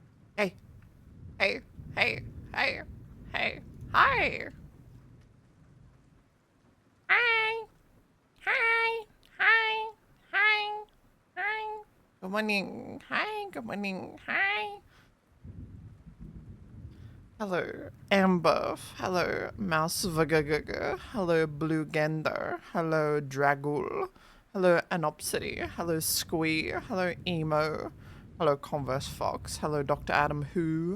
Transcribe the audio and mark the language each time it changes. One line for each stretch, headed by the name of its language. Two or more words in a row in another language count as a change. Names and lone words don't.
English: Hey, hey, hey, hey, hey, hi. Hi, hi, hi, hi, hi. Good morning. Hi, good morning. Hi. Hello, Amber. Hello, Mouse Vagaga. Hello, Blue Gander. Hello, Dragul. Hello, Anopsity. Hello, Squee. Hello, Emo. Hello, Converse Fox. Hello, Dr. Adam Who.